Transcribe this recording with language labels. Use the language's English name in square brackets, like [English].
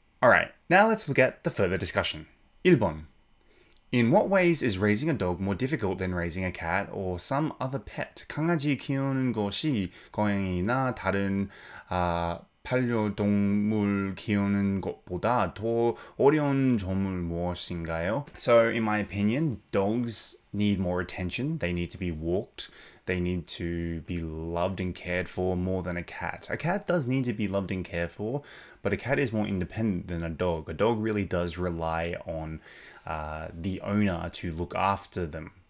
[English] Alright, now let's look at the further discussion. [Korean] 1번. [English] In what ways is raising a dog more difficult than raising a cat or some other pet? [Korean] 강아지 키우는 것이 고양이나 다른 반려동물 키우는 것보다 더 어려운 점은 무엇인가요? [English] So, in my opinion, dogs need more attention. They need to be walked. They need to be loved and cared for more than a cat. A cat does need to be loved and cared for, but a cat is more independent than a dog. A dog really does rely on the owner to look after them.